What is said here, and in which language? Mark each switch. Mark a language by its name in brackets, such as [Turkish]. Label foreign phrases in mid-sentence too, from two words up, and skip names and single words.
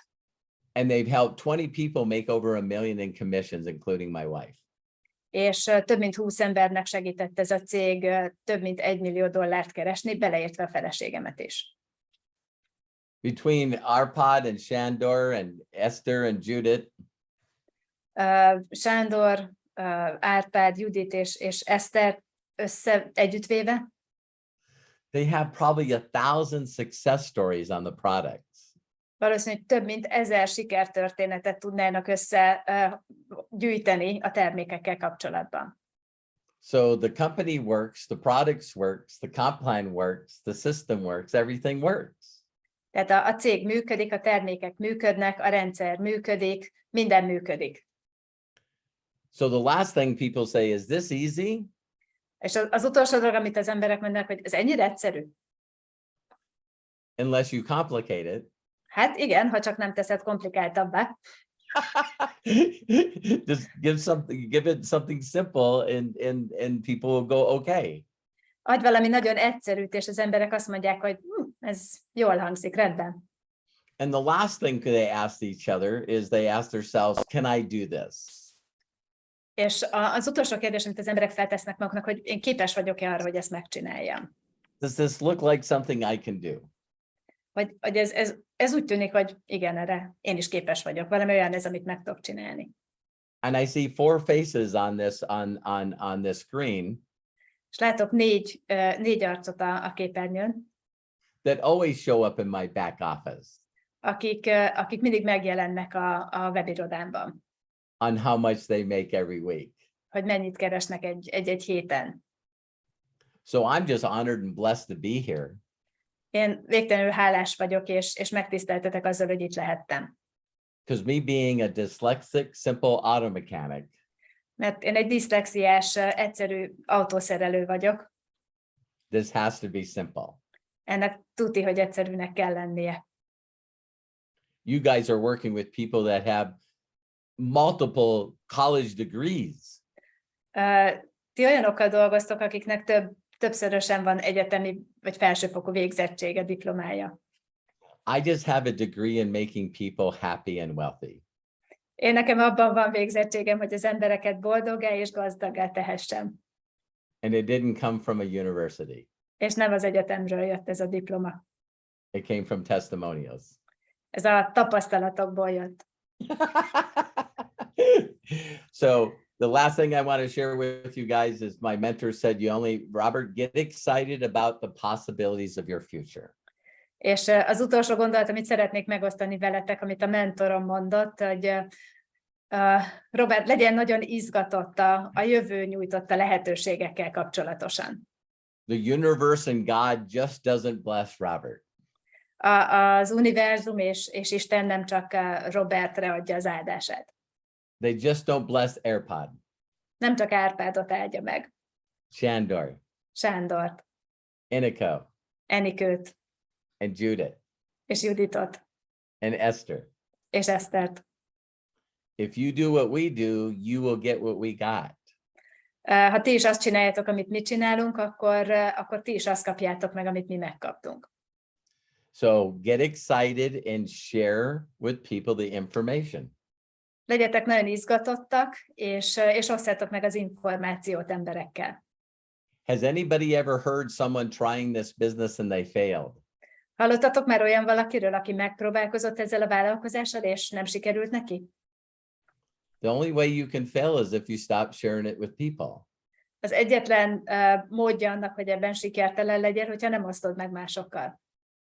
[English] And they've helped 20 people make over $1 million in commissions, including my wife. [Hungarian] És több mint 20 embernek segített ez a cég több mint $1 millió keresni, beleértve a feleségemet is. [English] Between Arpad and Shandor and Esther and Judit, [Hungarian] Sándor, Árpád, Judit és Eszter együttvéve, [English] they have probably 1,000 success stories on the products. [Hungarian] valószínűleg több mint 1000 sikertörténetet tudnának összegyűjteni a termékekkel kapcsolatban. [English] So the company works, the products works, the comp plan works, the system works, everything works. [Hungarian] Tehát a cég működik, a termékek működnek, a rendszer működik, minden működik. [English] So the last thing people say is, this easy? [Hungarian] És az utolsó dolog, amit az emberek mondanak, hogy ez ennyire egyszerű? [English] Unless you complicate it. [Hungarian] Hát igen, ha csak nem teszed komplikáltabbá. [English] Just give it something simple and people will go, okay. [Hungarian] Adj valami nagyon egyszerűt, és az emberek azt mondják, hogy ez jól hangzik, rendben. [English] And the last thing they ask each other is they ask themselves, can I do this? [Hungarian] És az utolsó kérdés, amit az emberek feltesznek maguknak, hogy én képes vagyok-e arra, hogy ezt megcsináljam. [English] Does this look like something I can do? [Hungarian] Vagy ez úgy tűnik, hogy igen, erre én is képes vagyok. Valami olyan ez, amit meg tudok csinálni. [English] And I see 4 faces on this screen. [Hungarian] És látok négy arcot a képernyőn, [English] That always show up in my back office [Hungarian] akik mindig megjelennek a webirodámban, [English] on how much they make every week. [Hungarian] hogy mennyit keresnek egy héten. [English] So I'm just honored and blessed to be here. [Hungarian] Én végtelenül hálás vagyok, és megtiszteltetek azzal, hogy itt lehettem. [English] Because me being a dyslexic, simple auto mechanic, [Hungarian] Mert én egy diszlexiás, egyszerű autószerelő vagyok. [English] this has to be simple. [Hungarian] Ennek tuti, hogy egyszerűnek kell lennie. [English] You guys are working with people that have multiple college degrees. [Hungarian] Ti olyanokkal dolgoztok, akiknek többszörösen van egyetemi vagy felsőfokú végzettsége, diplomája. [English] I just have a degree in making people happy and wealthy. [Hungarian] Én nekem abban van végzettségem, hogy az embereket boldoggá és gazdaggá tehessem. [English] And it didn't come from a university. [Hungarian] És nem az egyetemről jött ez a diploma. [English] It came from testimonials. [Hungarian] Ez a tapasztalatokból jött. [English] So the last thing I want to share with you guys is my mentor said, Robert, get excited about the possibilities of your future. [Hungarian] És az utolsó gondolat, amit szeretnék megosztani veletek, amit a mentorom mondott, hogy Robert, legyen nagyon izgatott a jövő nyújtotta lehetőségekkel kapcsolatosan. [English] The universe and God just doesn't bless Robert. [Hungarian] Az univerzum és Isten nem csak Robertre adja az áldását. [English] They just don't bless AirPod, [Hungarian] Nem csak Árpádot áldja meg, [English] Shandor, [Hungarian] Sándort, [English] Inico, [Hungarian] Enikőt, [English] and Judit, [Hungarian] és Juditot, [English] and Esther. [Hungarian] és Esztert. [English] If you do what we do, you will get what we got. [Hungarian] Ha ti is azt csináljátok, amit mi csinálunk, akkor ti is azt kapjátok meg, amit mi megkaptunk. [English] So get excited and share with people the information. [Hungarian] Legyetek nagyon izgatottak, és osszátok meg az információt emberekkel. [English] Has anybody ever heard someone trying this business and they failed? [Hungarian] Hallottatok már olyan valakiről, aki megpróbálkozott ezzel a vállalkozással, és nem sikerült neki? [English] The only way you can fail is if you stop sharing it with people. [Hungarian] Az egyetlen módja annak, hogy ebben sikertelen legyél, hogyha nem osztod meg másokkal.